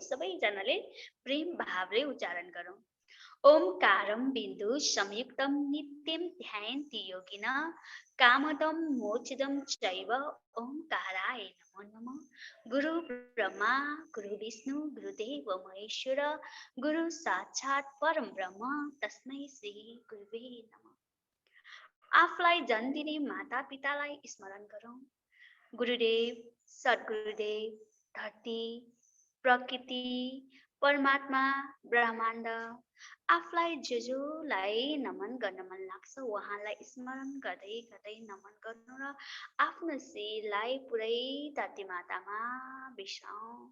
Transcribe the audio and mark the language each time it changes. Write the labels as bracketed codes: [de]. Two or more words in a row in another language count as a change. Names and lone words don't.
[ne] सबैजनाले प्रेम भावले उच्चारण गरौं। [sa] ओमकारं बिन्दु संयुक्तं नित्यं ध्यायन्ति योगिनः कामदं मोक्षदं चैव ओंकाराय नमो नमः। गुरु ब्रह्मा गुरु विष्णु गुरुदेव महेश्वर गुरु साक्षात् परम ब्रह्म तस्मै श्री गुरुवे नमः। [ne] आफूलाई जन्म दिने माता पितालाई स्मरण गरौं। गुरुदेव सद्गुरुदेव धरती प्रकृति परमात्मा ब्रह्माण्ड आफूलाई जोलाई नमन गर्न मन लाग्छ उहाँलाई स्मरण गर्दै गर्दै नमन गर्नु र आफ्नो शिरलाई पुरै धरती मातामा बिसाऊ।